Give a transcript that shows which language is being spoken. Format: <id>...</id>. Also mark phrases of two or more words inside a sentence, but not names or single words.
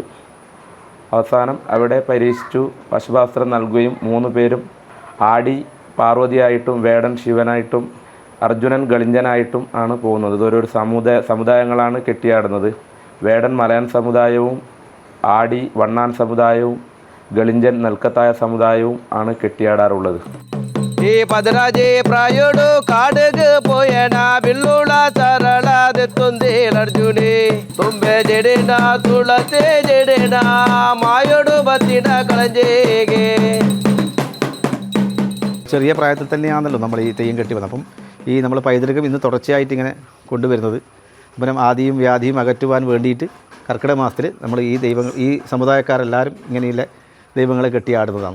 <ml>അവസാനം അവിടെ പരീക്ഷിച്ചു പശുപാസ്ത്രം നൽകുകയും 3 പേരും ആടി പാർവതിയായിട്ടും വേടൻ ശിവനായിട്ടും അർജുനൻ ഗളിഞ്ചനായിട്ടും ആണ് പോകുന്നത്. ഇതൊരു സമുദായങ്ങളാണ് കെട്ടിയാടുന്നത്. വേടൻ മലയൻ സമുദായവും ആടി വണ്ണാൻ സമുദായവും ഗളിഞ്ചൻ നെൽക്കത്തായ സമുദായവും ആണ് കെട്ടിയാടാറുള്ളത്.</ml> <tcy>ಈ ಪದರಾಜೆ ಪ್ರಾಯೋಡು ಕಾಡಿಗೆ ಪೋಯಣ ಬಿಲ್ಲುಳ ಸರಳದೆತ್ತೊಂದೇ ಅರ್ಜುನೆ ತುಂಬೆ ಜಡೆನ ತುಳತೆ ಜಡೆನ ಮಾಯೋಡು ಬತ್ತಿನ കളഞ്ചേಗೆ.</tcy> <ml>ചെറിയ പ്രായത്തിൽ തന്നെയാണല്ലോ നമ്മൾ ഈ തെയ്യം കെട്ടി വന്നത്. അപ്പം ഈ നമ്മൾ പൈതൃകം ഇന്ന് തുടർച്ചയായിട്ട് ഇങ്ങനെ കൊണ്ടുവരുന്നത്. അപ്പം ആദിയും വ്യാധിയും അകറ്റുവാൻ വേണ്ടിയിട്ട് കർക്കിടക മാസത്തിൽ നമ്മൾ ഈ ദൈവങ്ങൾ, ഈ സമുദായക്കാരെല്ലാവരും ഇങ്ങനെയുള്ള ദൈവങ്ങളെ കെട്ടിയാടുന്നതാണ്.</ml>